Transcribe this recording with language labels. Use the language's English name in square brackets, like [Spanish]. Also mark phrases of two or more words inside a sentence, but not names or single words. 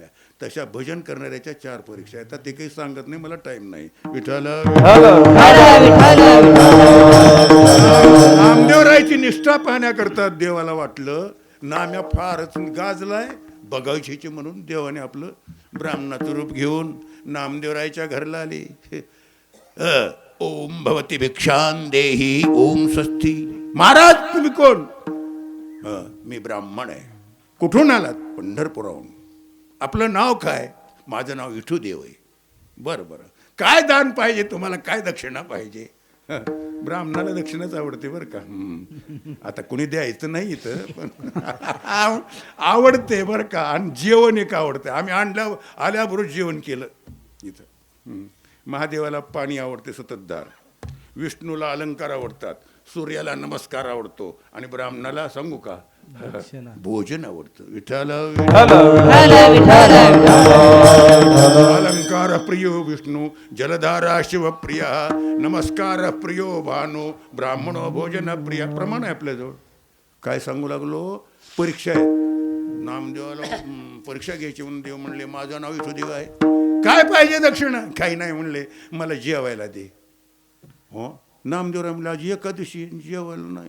[Marathi] तशा भजन करणाऱ्याच्या 4 परीक्षा आहेत. ते काही सांगत नाही, मला टाइम नाही. विठ्ठल नामदेवरायची निष्ठा पाहण्याकरता देवाला वाटलं नाम्या फारच गाजलाय, बघायची म्हणून देवाने आपलं ब्राह्मणाचं रूप घेऊन नामदेवरायच्या घरला आले. [Sanskrit] ओम भवती भिक्षां देही ओम स्वस्ती. [Marathi] महाराज तुम्ही कोण? मी ब्राह्मण आहे. कुठून आलात? पंढरपुराहून. आपलं नाव काय? माझं नाव विठूदेव आहे. बरं बरं, काय दान पाहिजे तुम्हाला, काय दक्षिणा पाहिजे? ब्राह्मणाला दक्षिणाच आवडते बरं का. आता कुणी द्यायचं नाही इथं, पण आवडते बरं का. आणि जेवण एक आवडतं. आम्ही आल्याबरोबर जेवण केलं इथं. महादेवाला पाणी आवडते सततधार, विष्णूला अलंकार आवडतात, सूर्याला नमस्कार आवडतो, आणि ब्राह्मणाला सांगू का भोजन आवडतं. [Sanskrit] विठ्ठल अलंकार प्रियो विष्णू, जलधारा शिवप्रिया, नमस्कार प्रियो भानो, ब्राह्मणो भोजन प्रिया. [Marathi] प्रमाण आहे आपल्याजवळ. काय सांगू लागलो, परीक्षा आहे. नामदेवाला परीक्षा घ्यायची म्हणून देव म्हणले माझं नाव इथं देव आहे, काय पाहिजे दक्षिणा? काही नाही म्हणले, मला जेवायला दे. हो, नामदेवराव म्हणले आज एकादशी जेवायला नाही.